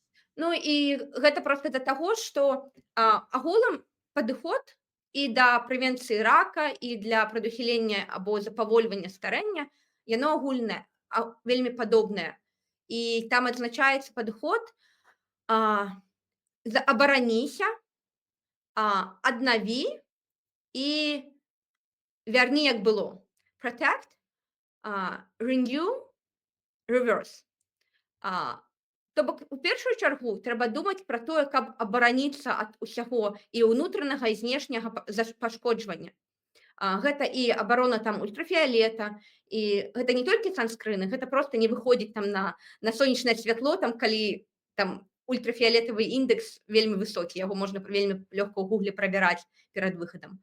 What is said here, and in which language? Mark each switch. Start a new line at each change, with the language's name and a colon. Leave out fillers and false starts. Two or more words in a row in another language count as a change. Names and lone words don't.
Belarusian: Ну і гэта проста да таго, што агулам падыход і да прэвенцыі рака, і для прадухілення або запавольвання старэння, яно агульнае, вельмі падобнае. І там адзначаецца падыход абараніся, аднаві і вярні як было.
English: Protect, renew, reverse.
Belarusian: То бок, у першую чаргу трэба думаць пра тое, каб абараніцца ад усяго і ўнутранага, і знешняга пашкоджвання. Гэта і абарона там ультрафіялета, і гэта не толькі санскрыны, гэта проста не выходзіць там на сонечнае святло, там, калі там ультрафіялетавы індэкс вельмі высокі, яго можна вельмі лёгка ў гугле прабіраць перад выхадам.